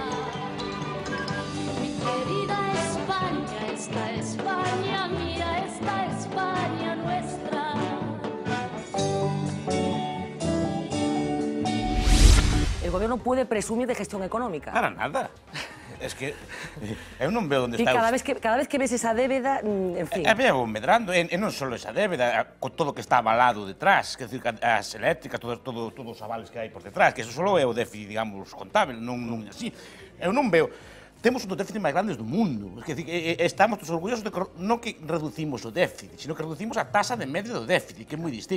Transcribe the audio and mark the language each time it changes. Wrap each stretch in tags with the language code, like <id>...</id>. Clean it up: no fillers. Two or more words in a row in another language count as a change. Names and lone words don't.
<es>Mi querida España, esta España mía, esta España nuestra. El gobierno puede presumir de gestión económica. Para nada. Es que</es> <gl>eu non veo onde está... Cada vez que ves esa débeda, en fin... Veo medrando, e non só esa débeda, con todo o que está avalado detrás, que decir, as eléctricas, todos os avales que hai por detrás, que eso só é o déficit, digamos, contable, non é así. Eu non veo... Temos un dos déficits máis grandes do mundo. É dicir, estamos todos orgullosos de que non que reducimos o déficit, sino que reducimos a tasa de medio do déficit, que é moi distinto.</gl>